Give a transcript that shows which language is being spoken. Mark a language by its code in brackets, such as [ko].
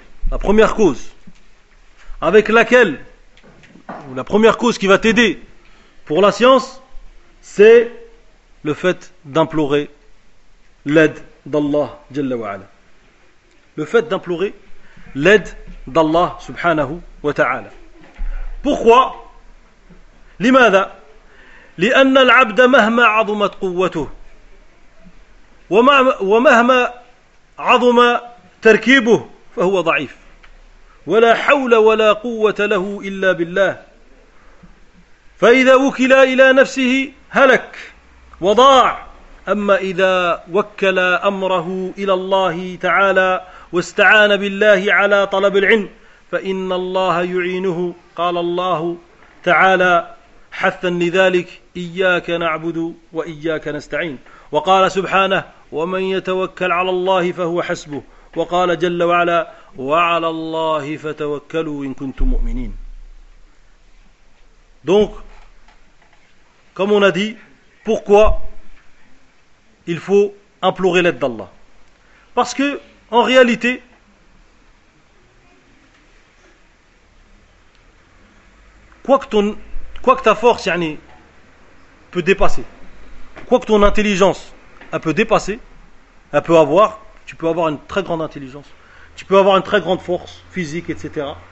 [fr] La première cause avec laquelle, ou la première cause qui va t'aider pour la science, c'est le fait d'implorer l'aide d'Allah Jalla wa Ala. Le fait d'implorer l'aide d'Allah Subhanahu wa Ta'ala. Pourquoi? [ar] لماذا? لأن العبد مهما عظمت قوته ومهما عظم تركيبه فهو ضعيف ولا حول ولا قوة له إلا بالله فإذا وكل إلى نفسه هلك وضاع، أما إذا وكل أمره إلى الله تعالى واستعان بالله على طلب العلم فإن الله يعينه. قال الله تعالى حثا لذلك إياك نعبد وإياك نستعين، وقال سبحانه ومن يتوكل على الله فهو حسبه، وقال جل وعلا وعلى الله فتوكلوا إن كنتم مؤمنين. دونك [fr] comme on a dit, pourquoi il faut implorer l'aide d'Allah? Parce que, en réalité, quoi que ta force, yani, peut dépasser, quoi que ton intelligence, elle peut dépasser, elle peut avoir, tu peux avoir une très grande intelligence, tu peux avoir une très grande force physique, etc.